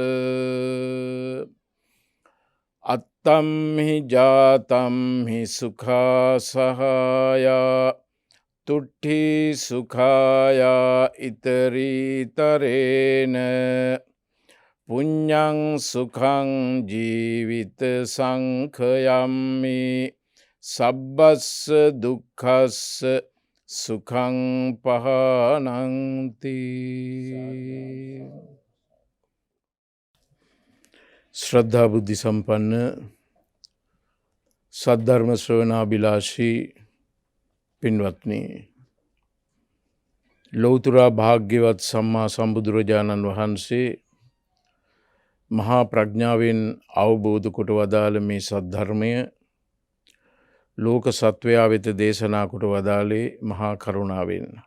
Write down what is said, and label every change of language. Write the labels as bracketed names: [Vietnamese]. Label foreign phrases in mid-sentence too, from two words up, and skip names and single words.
[Pali] අත්තම්හි ජාතම්හි සුඛා සහායා තුට්ඨි සුඛායා ඉතරීතරේන පුඤ්ඤං සුඛං ජීවිත සංඛයම්මි සබ්බස්ස දුක්ඛස්ස සුඛං පහනන්ති. [Sinhala] ශ්‍රද්ධා බුද්ධි සම්පන්න සද්ධර්ම ශ්‍රවණාභිලාෂී පින්වත්නි, ලෞතර භාග්‍යවත් සම්මා සම්බුදුරජාණන් වහන්සේ මහා ප්‍රඥාවෙන් අවබෝධ කොට වදාළ මේ සද්ධර්මය ලෝක සත්වයා වෙත දේශනා කොට වදාළේ මහා කරුණාවෙන්.